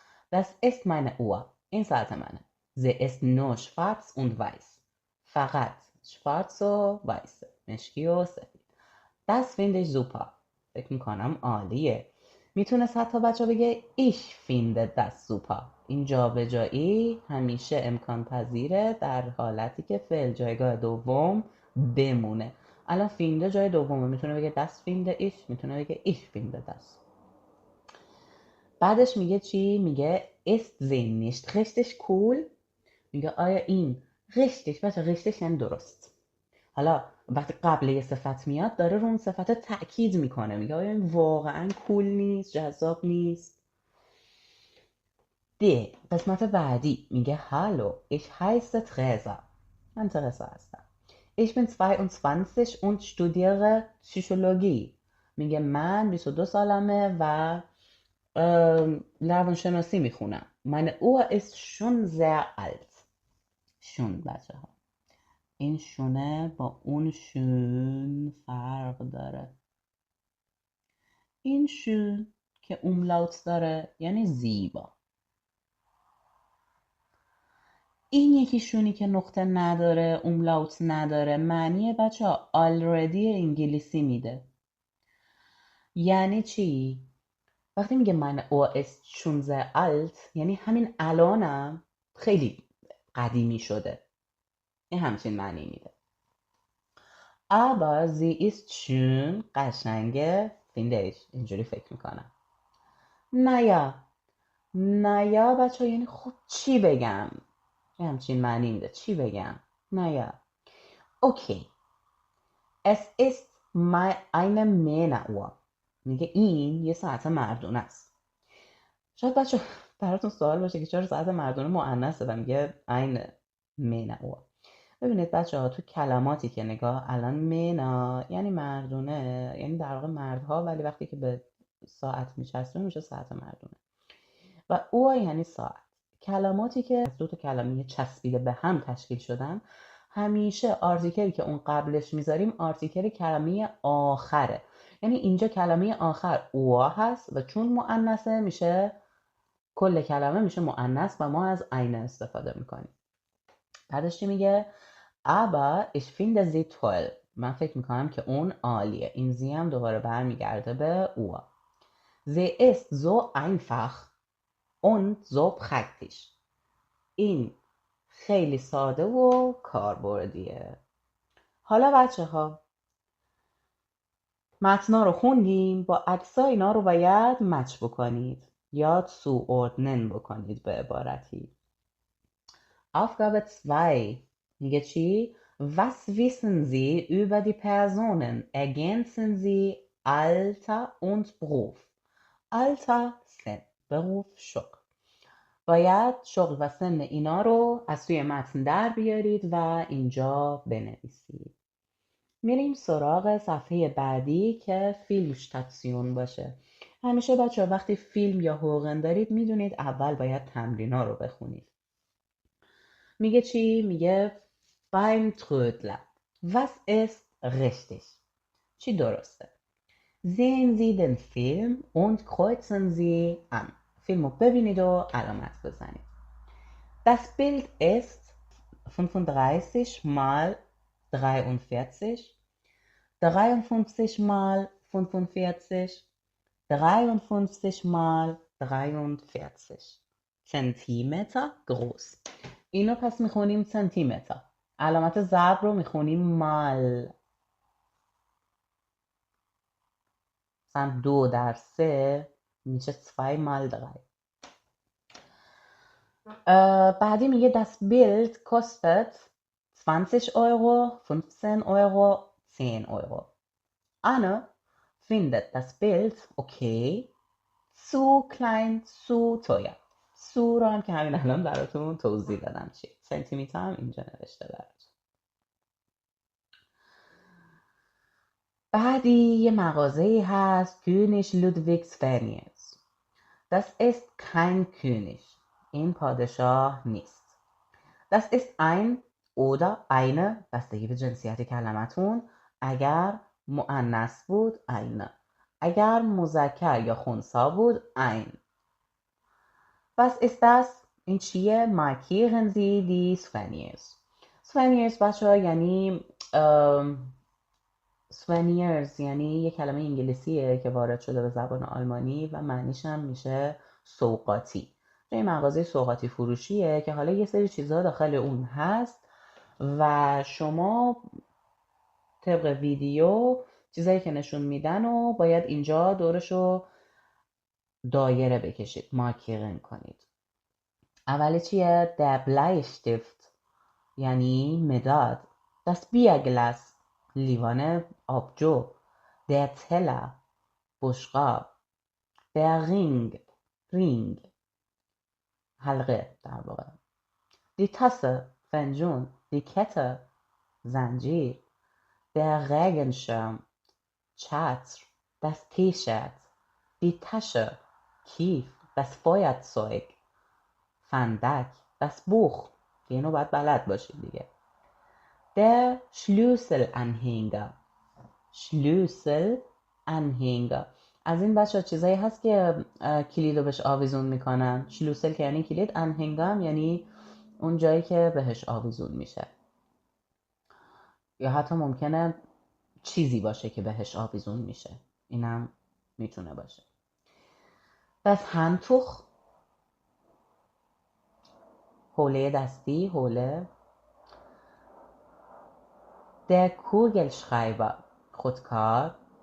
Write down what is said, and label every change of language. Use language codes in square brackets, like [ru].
[de] das ist meine Uhr. [fa] این ساعت منه. [de] sie ist nur schwarz und weiß. [fa] فقط [de] schwarz و weiß، [fa] مشکی و سفید. [de] das finde ich super. [fa] فکر میکنم عالیه. میتونست حتی بچه بگه [de] ich finde das super. [fa] این جابجایی همیشه امکان پذیره در حالتی که فعل جایگاه دوم بمونه. الان فینده جای دومه، میتونه بگه [de] das finde ich، [fa] میتونه بگه [de] ich finde das. [fa] بعدش میگه چی؟ میگه [de] ist sie nicht richtig cool. [fa] میگه آیا این richtig، بچه richtig یعنی درست. حالا وقتی قبل یه صفت میاد داره رو اون صفت تأکید میکنه، میگه آیا این واقعا کول نیست، جذاب نیست. قسمت بعدی میگه هالو [de] ich heiße Theresa. [fa] من ترسا هستم. [de] Ich bin 22 und studiere Psychologie. [fa] میگه من 22 سالمه و روانشناسی میخونم. [de] Meine Uhr ist schon sehr alt. [fa] شون بچه ها، این شونه با اون شون فرق داره. این شون که اوملاوت داره یعنی زیبا. این یکی شونی که نقطه نداره، اوملاوت نداره، معنی بچه ها already انگلیسی میده. یعنی چی؟ وقتی میگه من او [de] ist schon sehr alt [fa] یعنی همین الانم خیلی قدیمی شده. این همچین معنی میده. [de] aber sie ist schön [fa] قشنگه [de] finde ich، [fa] اینجوری فکر میکنم. نیا بچه ها یعنی خب چی بگم؟ یه همچین معنی میده، چی بگم؟ نیا. [de] اوکی. es ist eine Männeruhr. [fa] میگه این یه ساعت مردونه است. شاید بچه براتون سوال باشه که چرا ساعت مردونه مؤنثه و میگه [de] eine Männeruhr. [fa] ببینید بچه ها تو کلماتی که نگاه الان مینا یعنی مردونه، یعنی در واقع مردها، ولی وقتی که به ساعت میچسبه میشه ساعت مردونه. و او یعنی ساعت. کلماتی که از دو تا کلمه چسبیده به هم تشکیل شدن همیشه آرتیکلی که اون قبلش میذاریم آرتیکل کلمه آخره. یعنی اینجا کلمه آخر او هست و چون مؤنثه میشه کل کلمه میشه مؤنث و ما از عین استفاده میکنیم. بعدش چی میگه؟ [de] aber ich finde sie toll. [fa] من فکر میکنم که اون عالیه. این زی هم دوباره برمیگرده به او. [de] sie ist so einfach und so praktisch. [fa] این خیلی ساده و کاربردیه. حالا بچه ها متنا رو خوندیم، با عکسای اینا رو باید مچ بکنید یا zuordnen بکنید به عبارتی. [de] Aufgabe 2 [fa] میگه چی؟ [de] Was wissen Sie über die Personen? Ergänzen Sie Alter und Beruf. [fa] Alter سن، Beruf شغل. باید شغل و سن اینا رو از توی متن در بیارید و اینجا بنویسید. میریم سراغ صفحه بعدی که فیلم شتاتسیون باشه. همیشه بچه وقتی فیلم یا حقوقن دارید میدونید اول باید تمرینا رو بخونید. میگه چی؟ میگه [de] beim Trödler. Was ist richtig? [fa] چی درسته؟ [de] Sehen Sie den Film und kreuzen Sie an. [fa] فیلمو ببینید و علامت بزنید. [de] Das Bild ist 35 mal 43, 53 mal 45, 53 mal 43 Zentimeter groß. [fa] اینو پس میخونیم سنتیمتر. علامت ضرب رو میخونیم مال. مثلا 2/3 میشه [de] 2 mal 3. [fa] بعدی میگه [de] das Bild kostet 20 Euro, 15 Euro, 10 Euro. Anne findet das Bild okay, zu klein, zu teuer. [fa] سو رو هم که همین الان براتون توضیح دادم چیه. سنتیمتر هم اینجا نوشته براتون. بعدی یه مغازه‌ای هست König Ludwigs Furniers. [de] Das ist kein König. [fa] این پادشاه نیست. [de] Das ist ein oder eine [fa] بستگی به جنسیت کلمتون. اگر مؤنث بود eine. اگر مذکر یا خنثی بود ein. [de] Was ist das؟ [fa] این چیه؟ [de] markieren Sie die Souvenirs. Souvenirs [fa] بچه ها یعنی souvenirs یعنی یه کلمه انگلیسیه که وارد شده به زبان آلمانی و معنیش هم میشه سوغاتی. یه مغازه سوغاتی فروشیه که حالا یه سری چیزها داخل اون هست و شما طبق ویدیو چیزایی که نشون میدن و باید اینجا دورشو دایره بکشید، مارکیرن کنید. اولی چیه؟ [de] der Bleistift [fa] یعنی مداد. [de] das Bierglas [fa] لیوان آبجو. [de] der Teller بشقاب. der Ring [fa] حلقه در واقع. [de] die Tasse فنجون. die Kette زنجیر. der Regenschirm چتر. das T-Shirt die Tasche کیف. das Feuerzeug فندک. das Buch [fa] که اینو باید بلد باشید دیگه. [de] der Schlüsselanhänger Schlüsselanhänger [fa] از این بچه چیزایی هست که کلید رو بهش آویزون میکنن. شلوسل که یعنی کلید، انهنگم یعنی اون جایی که بهش آویزون میشه، یا حتی ممکنه چیزی باشه که بهش آویزون میشه، اینم میتونه باشه. پس هندتوخ حوله دستی، حوله. [de] der Kugelschreiber خودکار.